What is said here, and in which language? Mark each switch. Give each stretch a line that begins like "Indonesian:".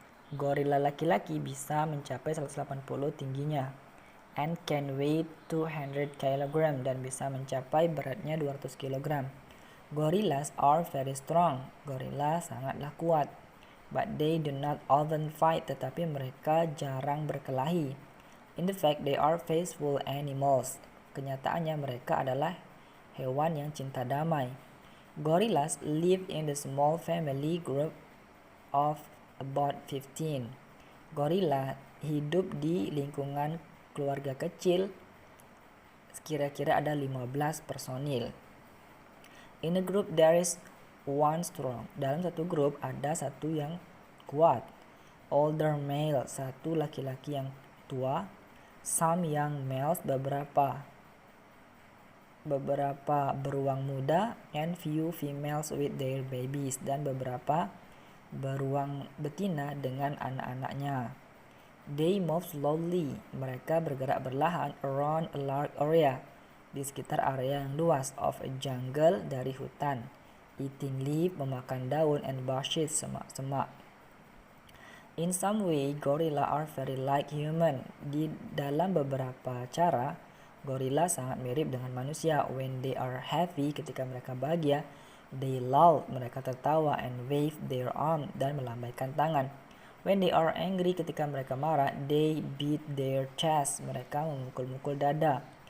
Indonesian: Gorila laki-laki bisa mencapai 180 tingginya.
English: And can weigh 200 kg
Indonesian: dan bisa mencapai beratnya 200 kg.
English: Gorillas are very strong.
Indonesian: Gorila sangatlah kuat.
English: But they do not often fight,
Indonesian: tetapi mereka jarang berkelahi.
English: In fact, they are peaceful animals.
Indonesian: Kenyataannya mereka adalah hewan yang cinta damai.
English: Gorillas live in the small family group of about 15.
Indonesian: Gorila hidup di lingkungan keluarga kecil, kira-kira ada 15 personil.
English: In a group there is one strong.
Indonesian: Dalam satu grup ada satu yang kuat.
English: older male,
Indonesian: satu laki-laki yang tua,
English: some young males,
Indonesian: beberapa beruang muda,
English: and few females with their babies,
Indonesian: dan beberapa beruang betina dengan anak-anaknya.
English: They move slowly,
Indonesian: mereka bergerak perlahan,
English: around a large area,
Indonesian: di sekitar area yang luas,
English: of a jungle,
Indonesian: dari hutan,
English: eating leaf,
Indonesian: memakan daun,
English: and bushes,
Indonesian: semak-semak.
English: In some way, gorilla are very like human.
Indonesian: Di dalam beberapa cara, gorila sangat mirip dengan manusia.
English: When they are happy,
Indonesian: ketika mereka bahagia,
English: they laugh,
Indonesian: mereka tertawa,
English: and wave their arm,
Indonesian: dan melambaikan tangan.
English: When they are angry,
Indonesian: ketika mereka marah,
English: they beat their chest,
Indonesian: mereka memukul-mukul dada.